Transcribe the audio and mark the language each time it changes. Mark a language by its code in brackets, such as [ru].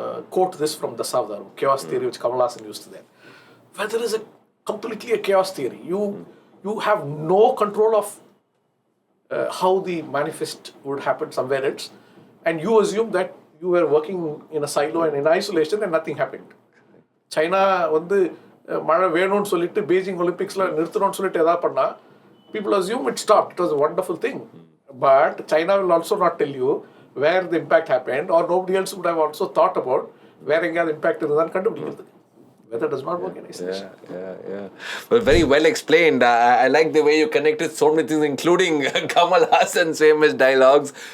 [en] quote this from the Savdar, chaos theory, which Kamal Hassan used to then. Weather is completely a chaos theory. You have no control of how the manifest would happen somewhere else, and you assume that you were working in a silo and in isolation and nothing happened. [ta] China வந்து மழை வேணும்னு சொல்லிட்டு Beijing ஒலிம்பிக்ஸ்ல நிறுத்தணும்னு சொல்லிட்டு ஏதாவது பண்ணா [en] people assume it stopped. It was a wonderful thing. But China will also not tell you where the impact happened, or nobody else would have also thought about where the impact is [ta] கண்டுபிடிக்கிறது. [en] Weather does not work in isolation. Yeah. Well, very well explained. I like the way you connected so many things, including Kamal Hassan's famous dialogues.